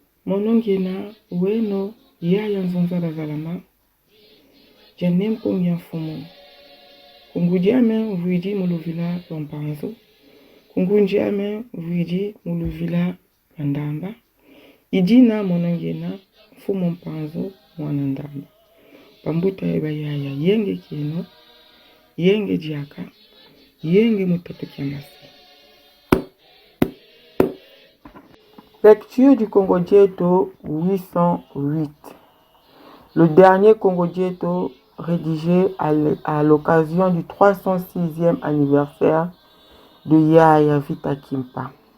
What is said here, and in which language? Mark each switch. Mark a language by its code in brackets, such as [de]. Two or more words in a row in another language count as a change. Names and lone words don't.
[kg] monongena weno yaya nzonzala zalama janem pongya fumu kungudiame vuidi muluvila lompanzo kungundiame vuidi muluvila mandamba idina monongena fumu mpanzo mwanandamba pambuta eba yaya yenge kino yenge diaka yenge mutato kiamasi. [fr] Lecture du Congo Dieto 808. Le dernier Congo Dieto rédigé à l'occasion du 306e anniversaire de Yaya Vita Kimpa.